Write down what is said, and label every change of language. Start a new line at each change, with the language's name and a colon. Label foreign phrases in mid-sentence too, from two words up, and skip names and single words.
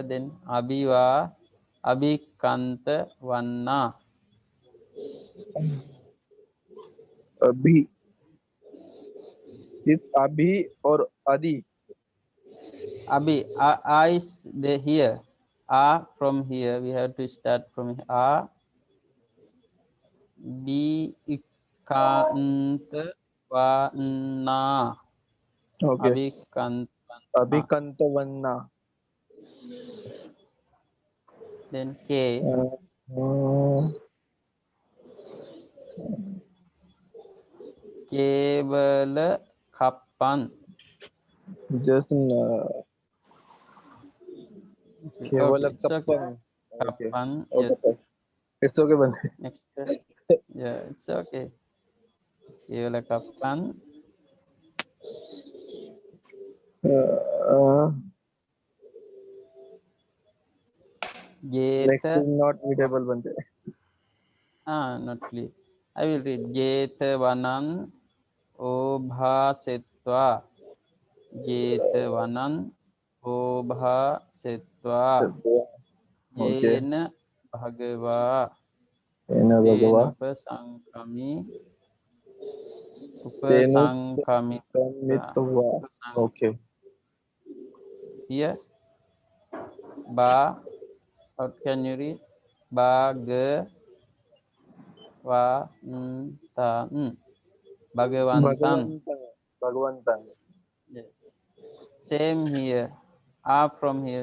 Pali: Then abhiva abhikanta vanna. Abhi.
English: It's abhi or adi. Abhi, a is the here. A from here. We have to start from here. A,
Pali: B, ikant, va, na.
English: Okay.
Pali: Abhikant, Abhikantavanna.
English: yes. Then K, Uh,
Pali: kevala kappan.
English: just Okay,
Pali: Kevala
English: it's okay.
Pali: Kappan. Okay. Kappan,
English: Okay, yes. sir. It's okay, Bande. Next, yeah, it's okay.
Pali: Kevala kappan.
English: Uh, Next
Pali: Jeta,
English: is not readable, Bande. not clear. I will read.
Pali: Jeta vanan obhasetva. Jetavanan obhasetva
English: Okay.
Pali: yena bhagava Ena tena Bhagava. Tenu upasankamita Samitva.
English: Okay. here ba, how can you read?
Pali: Bhagavantan. Bhagavantan. Bhagavantan. Bhagavantan.
English: Yes. Same here. Up from here.